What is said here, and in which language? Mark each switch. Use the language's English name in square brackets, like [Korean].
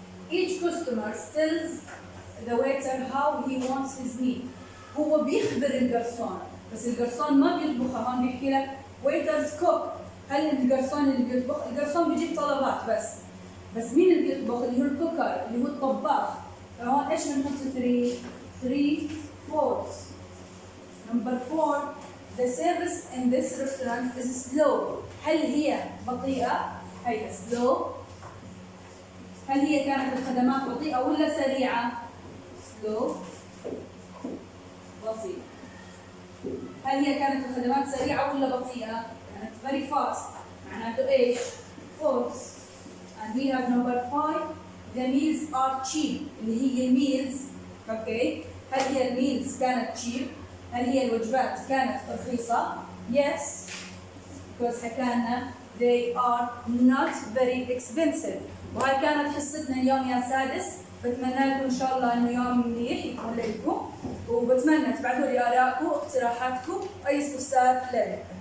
[English] Each customer tells the waiter how he wants his meal. [Arabic] هو بيخبر الجرسون، بس الجرسون ما بيطبخها. هون بيحكي لك [English] waiters cook. [Arabic] هل الجرسون اللي بيطبخ؟ الجرسون بيجيب طلبات بس مين اللي بيطبخ؟ اللي هو الكوكر، اللي هو الطباخ. فهون ايش بنحط 3 false. [English] Number 4. The service in this restaurant is slow. [Arabic] هل هي بطيئة؟ هي slow. هل هي كانت الخدمات بطيئة ولا سريعة؟ slow. بطيئة. هل هي كانت الخدمات سريعة ولا بطيئة؟ كانت [English] very fast. [Arabic] معناته ايش؟ false. [English] And we have number 5. The meals are cheap. [Arabic] اللي هي meals. اوكي. هل هي الميلز كانت cheap؟ هل هي الوجبات كانت رخيصة؟ Yes. [English] Because [Arabic] حكانا [English] they are not very expensive. [Arabic] وهاي كانت حصتنا اليوم يا سادس. بتمنى لكم إن شاء الله إنه يوم منيح يكون لكم، وبتمنى تبعثوا لي آرائكم واقتراحاتكم وأي استفسار لنا.